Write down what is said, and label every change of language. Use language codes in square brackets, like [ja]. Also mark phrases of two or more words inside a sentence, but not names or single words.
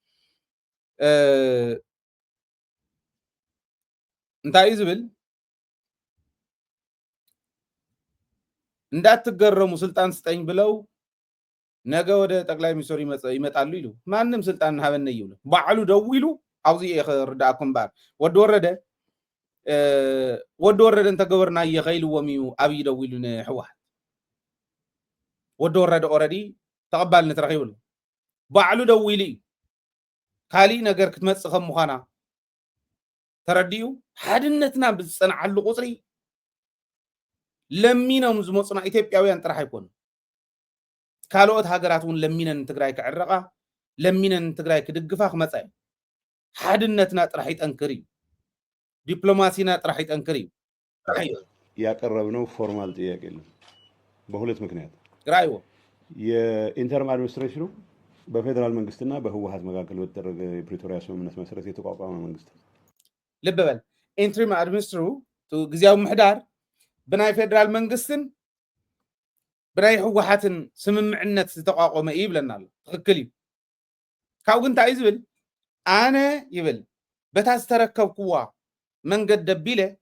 [ti] እዩ እንታይ እዩ ዝብል እንዳትገረሙ [am] ስልጣን ስጠኝ ብለው ነገ ወደ ጠቅላይ ሚኒስትር ይመጣሉ [ti] ኢሉ ማንም ስልጣን ሃበነ ይብሉ ባዕሉ ደው ኢሉ ኣብዚ የኽርዳእኩም ባር ወዲ ወረደ እንተገበርና የኸይልዎም እዩ ኣብይ ደው ኢሉ ንሕወሓት ወዲ ወረደ ኦረዲ ተቐባልነት ረኺቡሉ ባዕሉ ደው ኢሉ እዩ ካሊእ ነገር ክትመፅእ ከም ምዃና ተረዲኡ ሓድነትና ብዝፀንዓሉ ቁፅሪ ለሚኖም ዝመፁና ኢትዮጵያውያን ጥራሕ ኣይኮኑ ካልኦት ሃገራት እውን ለሚነን ትግራይ ክዕረቃ ለሚነን ትግራይ ክድግፋ ክመፃ እዩ ሓድነትና ጥራሕ ይጠንክር እዩ ዲፕሎማሲና ጥራሕ ይጠንክር እዩ [am] ያቀረብነው ፎርማል ጥያቄ የለም በሁለት ምክንያት ራይዎ የኢንተርም አድሚኒስትሬሽኑ በፌደራል መንግስትና በህወሓት መካከል በተደረገ የፕሪቶሪያ ስምምነት መሰረት የተቋቋመ መንግስት [ti] ልብ በል ኢንተሪም አድሚኒስትሩ ጊዜያዊ ምሕዳር ብናይ ፌደራል መንግስትን ብናይ ህወሓትን ስምምዕነት ዝተቋቋመ እዩ ይብለና ኣሎ ትክክል እዩ ካብኡ ግን እንታይ እዩ ዝብል ኣነ ይብል በታ ዝተረከብክዋ መንገድ ደቢለ